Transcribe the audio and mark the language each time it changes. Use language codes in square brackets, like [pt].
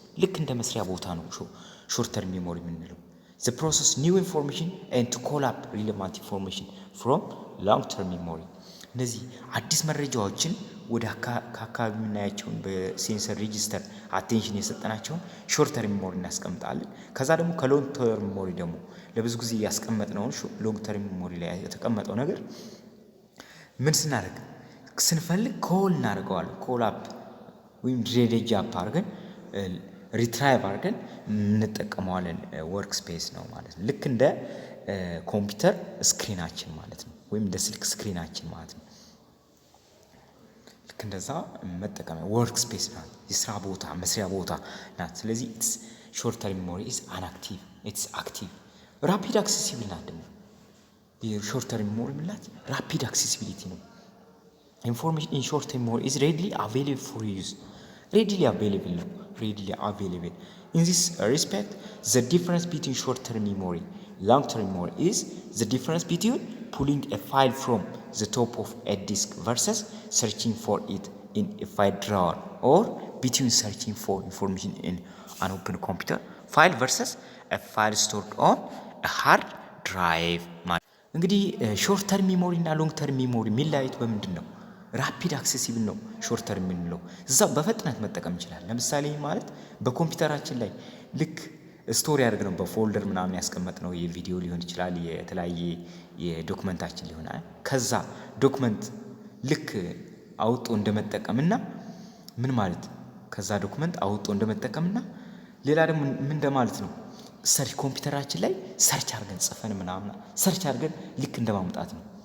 [am] ልክ እንደ መስሪያ ቦታ ነው [en] short term memory [am] የምንለው። [en] the process new information and to call up relevant information from long term memory. [am] እነዚህ አዲስ መረጃዎችን ወደ ከአካባቢ የምናያቸውን በሴንሰር ሬጂስተር አቴንሽን የሰጠናቸውን ሾርት ተርም ሚሞሪ እናስቀምጣለን። ከዛ ደግሞ ከሎንግ ተርም ሚሞሪ ደግሞ ለብዙ ጊዜ ያስቀመጥነውን ሎንግ ተርም ሚሞሪ ላይ የተቀመጠው ነገር ምን ስናደርግ ስንፈልግ ኮል እናደርገዋለን። ኮል አፕ ወይም ድሬዴጅ አፕ አድርገን ሪትራይቭ አድርገን እንጠቀመዋለን። ወርክ ስፔስ ነው ማለት ነው። ልክ እንደ ኮምፒውተር ስክሪናችን ማለት ነው፣ ወይም እንደ ስልክ ስክሪናችን ማለት ነው። ልክ እንደዛ መጠቀሚያ ወርክ ስፔስ ናት፣ የስራ ቦታ መስሪያ ቦታ ናት። ስለዚህ ሾርት ተርም ሚሞሪ [en] ኢዝ አን አክቲቭ ኢትስ አክቲቭ። ራፒድ አክሴሲብል [am] ናት ደግሞ የሾርት ተርም ሚሞሪ ምላት [en] ራፒድ አክሴሲቢሊቲ [am] ነው። [en] ኢንፎርሜሽን ኢን ሾርት ተርም ሚሞሪ ኢዝ ሬድሊ አቬይለብል ፎር ዩዝ ሬድሊ አቬይለብል [am] ነው። [en] ሬድሊ አቬይለብል ኢን ዚስ ሪስፔክት ዘ ዲፍረንስ ቢትዊን ሾርት ተርም ሚሞሪ long term memory is the difference between pulling a file from the top of a disk versus searching for it in a file drawer, or between searching for information in an open computer file versus a file stored on a hard drive. [am] እንግዲህ ሾርት ተርም ሚሞሪ እና ሎንግ ተርም ሚሞሪ የሚለያዩት በምንድን ነው? ራፒድ አክሴሲብል ነው ሾርት ተርም የምንለው እዛው በፍጥነት መጠቀም ይችላል። ለምሳሌ ማለት በኮምፒውተራችን ላይ ልክ ስቶሪ አድርግ ነው በፎልደር ምናምን ያስቀመጥ ነው የቪዲዮ ሊሆን ይችላል የተለያየ የዶክመንታችን ሊሆን ከዛ ዶክመንት ልክ አውጦ እንደመጠቀምና ምን ማለት ከዛ ዶክመንት አውጦ እንደመጠቀምና ሌላ ደግሞ ምን እንደማለት ነው ሰርች ኮምፒውተራችን ላይ ሰርች አድርገን ጽፈን ምናምን ሰርች አድርገን ልክ እንደማምጣት ነው።